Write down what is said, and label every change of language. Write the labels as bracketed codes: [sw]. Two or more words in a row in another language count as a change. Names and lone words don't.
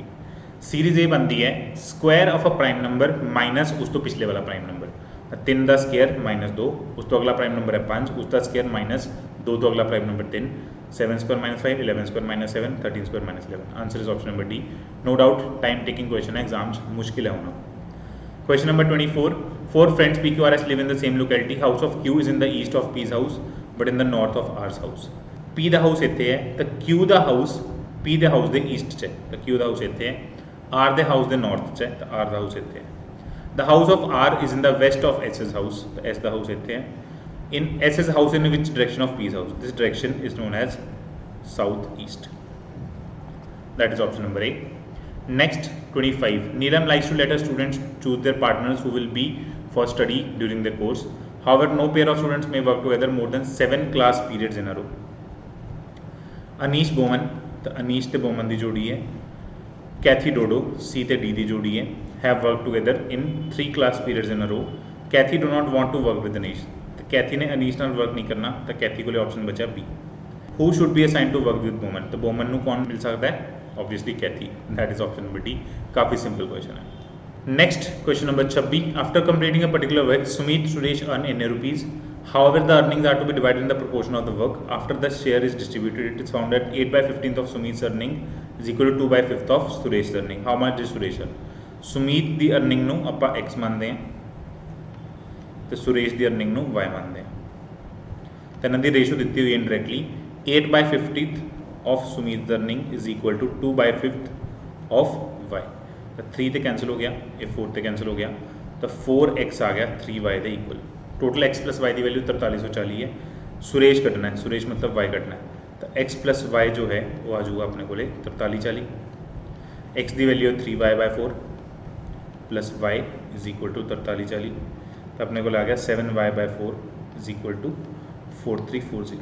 [hi] सीरीज ये बनती है [en] square of a prime number minus [hi] उस तो पिछले वाला [en] prime number, [hi] 3 का स्क्वायर -2 उस तो अगला [en] prime number [hi] है 5 उसका स्क्वायर -2 तो अगला [en] prime number [hi] 3, 7 स्क्वायर -5 11 स्क्वायर -7 13 स्क्वायर -11 [en] answer is option number D. no doubt time taking question [hi] है, एग्जाम्स मुश्किल है होना। [en] question number 24 4 friends PQRS live in the same locality, house of Q is in the east of P's house but in the north of R's house। [pa] P ਦਾ ਹਾਊਸ ਇੱਥੇ ਹੈ ਤਾਂ Q ਦਾ ਹਾਊਸ P ਦੇ ਹਾਊਸ ਦੇ ਈਸਟ 'ਚ ਹੈ ਤਾਂ Q ਦਾ ਹਾਊਸ ਇੱਥੇ ਹੈ, R ਦੇ ਹਾਊਸ ਦੇ ਨਾਰਥ 'ਚ ਹੈ ਤਾਂ R ਦਾ ਹਾਊਸ ਇੱਥੇ ਹੈ। [en] The house of R is in the west of S's house [pa] ਤਾਂ S ਦਾ ਹਾਊਸ ਇੱਥੇ ਹੈ। [en] In S's house in which direction of P's house, this direction is known as south east, that is option number A। Next 25 Neelam likes to let her students choose their partners who will be for study during the course, however no pair of students may work together more than 7 class periods in a row। [hi] अनीश बोमन तो अनीश ते बोमन की जोड़ी है, कैथी डोडो सी ते डी की जोड़ी है, [en] have work together in 3 class periods in a row। Kathy do not want to work with Anish [hi] तो कैथी ने अनीश नाल वर्क नहीं करना तो कैथी को ऑप्शन बचा बी। [en] who should be assign to work with Boman [hi] तो बोमन को कौन मिल सकता है ऑब्वियसली कैथी, [en] that is option number D. [hi] काफ़ी [en] simple question [hi] है। [en] next question number 26 after completing a particular work Sumit Suresh earn in rupees, however the earnings are to be divided in the proportion of the work after the share is distributed it is found that 8/15 of Sumit's earning is equal to 2/5 of Suresh's earning। how much is Suresh earn? [pa] सुमीत ਦੀ earning ਨੂੰ ਆਪਾਂ x ਮੰਨਦੇ ਹਾਂ ਤੇ ਸੁਰੇਸ਼ ਦੀ earning ਨੂੰ y ਮੰਨਦੇ ਹਾਂ ਤੇ ਇਹਨਾਂ ਦੀ ਰੇਸ਼ੋ ਦਿੱਤੀ ਹੋਈ ਹੈ ਇਨਡਾਇਰੈਕਟਲੀ [en] 8/50 of Sumit's earning is equal to 2/5 of y। [hi] 3 तो कैंसिल हो गया, ये 4 तो कैंसिल हो गया, तो 4x आ गया 3y के इक्वल। [en] total x plus y [hi] की वैल्यू 4340 है। सुरेश कटना है, सुरेश मतलब y कटना है, तो [en] x plus y [hi] जो है वो आ जाऊगा अपने को 4340। x की वैल्यू 3y/4 [en] plus y is equal to 4340, [hi] तो अपने को आ गया 7y/4 [en] is equal to 4340.